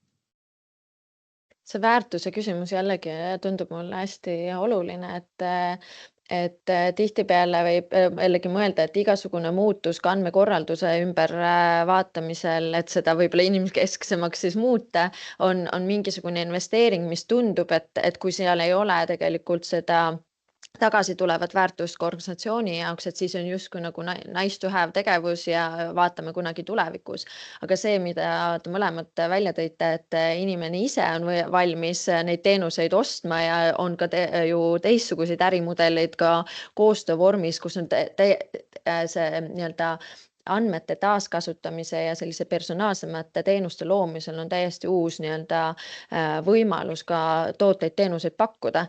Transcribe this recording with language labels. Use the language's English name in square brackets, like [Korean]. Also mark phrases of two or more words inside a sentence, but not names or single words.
[Estonian] See väärtuse küsimus jällegi tundub mulle hästi oluline, et tihtipeale võib jällegi mõelda, et igasugune muutus ka andmekorralduse ümber vaatamisel, et seda võib-olla inimkesksemaks siis muuta, on mingisugune investeering, mis tundub, et kui seal ei ole tegelikult seda tagasi tulevat väärtust ka organisatsiooni jaoks, et siis on justkui nagu [English] nice to have [Estonian] tegevus ja vaatame kunagi tulevikus. Aga see, mida te mõlemad välja tõite, et inimene ise on valmis neid teenuseid ostma ja on ka ju teistsuguseid ärimudeleid ka koostöövormis, kus on see nii-öelda andmete taaskasutamise ja sellise personaalsemate teenuste loomisel on täiesti uus nii-öelda võimalus ka tooteid, teenuseid pakkuda.